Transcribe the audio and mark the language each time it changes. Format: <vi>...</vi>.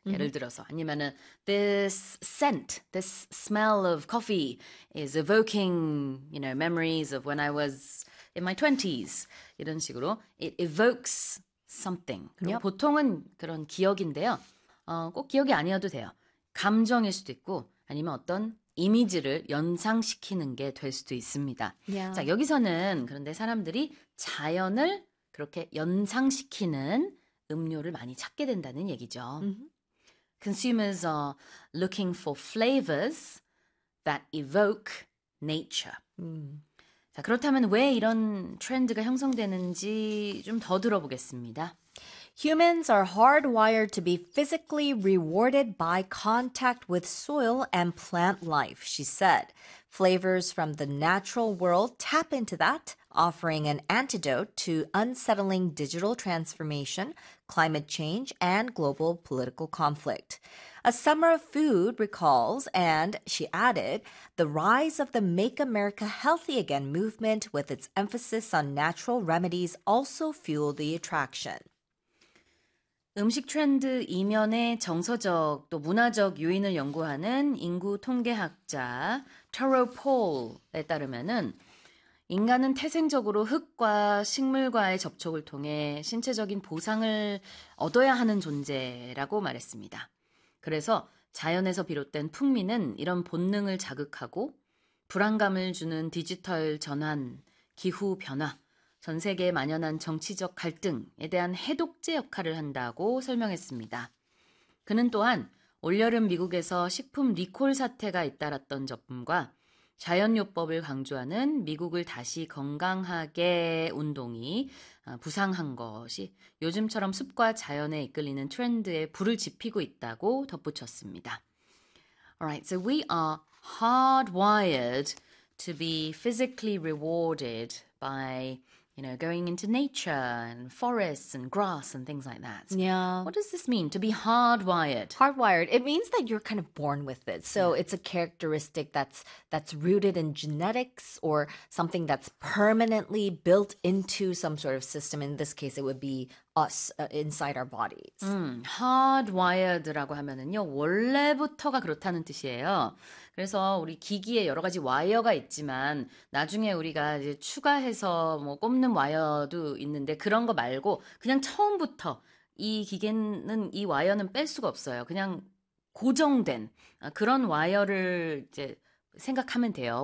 <ko>예를 들어서 아니면은</ko> <en>This scent, this smell of coffee is evoking, you know, memories of when I was in my 20s.</en> <ko>이런 식으로</ko> <en>It evokes something.</en> <ko>그리고 보통은 그런 기억인데요. 꼭 기억이 아니어도 돼요. 감정일 수도 있고 아니면 어떤 이미지를 연상시키는 게될 수도 있습니다. 자, 여기서는 그런데 사람들이 자연을 그렇게 연상시키는 음료를 많이 찾게 된다는 얘기죠.</ko> <en>Consumers are looking for flavors that evoke nature.</en> <ko>자, 그렇다면 왜 이런 트렌드가 형성되는지 좀더 들어보겠습니다.</ko> <en>Humans are hardwired to be physically rewarded by contact with soil and plant life, she said. Flavors from the natural world tap into that, offering an antidote to unsettling digital transformation, climate change, and global political conflict. A summer of food recalls, and she added, the rise of the Make America Healthy Again movement, with its emphasis on natural remedies, also fueled the attraction.</en> <ko>음식 트렌드 이면의 정서적 또 문화적 요인을 연구하는 인구 통계학자 터로 폴에 따르면은 인간은 태생적으로 흙과 식물과의 접촉을 통해 신체적인 보상을 얻어야 하는 존재라고 말했습니다. 그래서 자연에서 비롯된 풍미는 이런 본능을 자극하고 불안감을 주는 디지털 전환, 기후 변화, 전 세계에 만연한 정치적 갈등에 대한 해독제 역할을 한다고 설명했습니다. 그는 또한 올여름 미국에서 식품 리콜 사태가 잇따랐던 점과 자연요법을 강조하는 미국을 다시 건강하게 운동이 부상한 것이 요즘처럼 숲과 자연에 이끌리는 트렌드에 불을 지피고 있다고 덧붙였습니다.</ko> <en>Alright, so we are hardwired to be physically rewarded by going into nature and forests and grass and things like that. What does this mean to be hardwired? Hardwired, it means that you're kind of born with it. So it's a characteristic that's rooted in genetics or something that's permanently built into some sort of system. In this case, it would be us inside our bodies.</en> <ko>Hardwired라고 하면은요, 원래부터가 그렇다는 뜻이에요. 그래서 우리 기기에 여러 가지 와이어가 있지만 나중에 우리가 이제 추가해서 뭐 꼽는 와이어도 있는데 그런 거 말고 그냥 처음부터 이 기계는 이 와이어는 뺄 수가 없어요. 그냥 고정된 그런 와이어를 이제 생각하면 돼요.</ko>